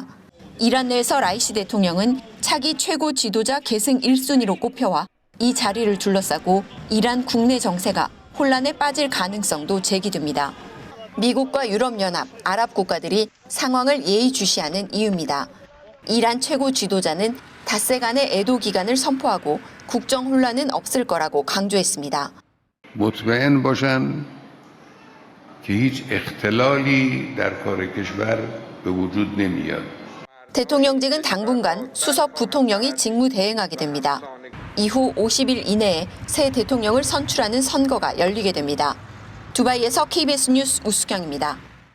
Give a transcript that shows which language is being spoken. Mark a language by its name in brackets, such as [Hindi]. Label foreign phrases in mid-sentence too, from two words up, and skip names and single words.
[Korean] 이란 내에서 라이시 대통령은 차기 최고 지도자 계승 1순위로 꼽혀와 이 자리를 둘러싸고 이란 국내 정세가 혼란에 빠질 가능성도 제기됩니다. 미국과 유럽연합, 아랍 국가들이 상황을 예의주시하는 이유입니다. 이란 최고 지도자는 닷새 간의 애도 기간을 선포하고 국정 혼란은 없을 거라고 강조했습니다. [Persian] مطمئن باشن که هیچ اختلالی در کار کشور به وجود نمیاد. [Korean] 대통령직은 당분간 수석 부통령이 직무대행하게 됩니다. 이후 50일 이내에 새 대통령을 선출하는 선거가 열리게 됩니다. 두바이에서 KBS 뉴스 우수경입니다.